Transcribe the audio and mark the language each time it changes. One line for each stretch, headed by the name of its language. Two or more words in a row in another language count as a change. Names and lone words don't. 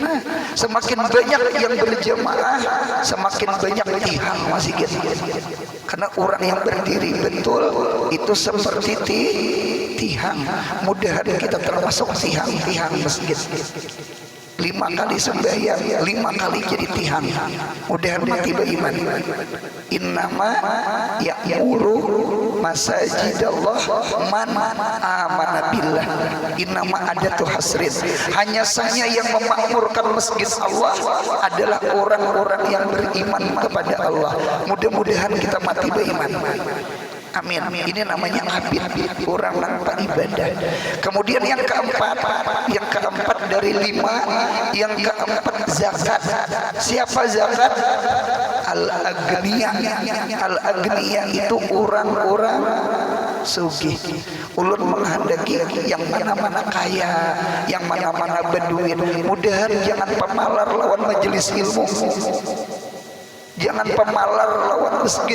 Banjar: Nah, semakin banyak yang berjamaah, semakin banyak tihang masjid. Karena orang yang berdiri betul itu seperti tihang. Mudah kita termasuk tihang masjid. 5 kali sembahyang, 5 kali jadi tihang. Mudah-mudahan tiba iman.
Arabic: إنما يعمر مساجد الله من آمن بالله. Innama adatu hasrin.
Banjar: Hanya saja yang memakmurkan masjid Allah adalah orang-orang yang beriman kepada Allah. Mudah-mudahan kita mati beriman. Amin. Ini namanya abid, orang tanpa ibadah. Kemudian yang keempat dari 5, yang keempat zakat. Siapa zakat? Al-agniya. Al-agniya itu orang-orang sugih. Ulun menghendaki yang mana-mana kaya, yang mana-mana berduit. Mudahan jangan pemalar lawan majelis ilmu. Jangan pemalar lawan masjid.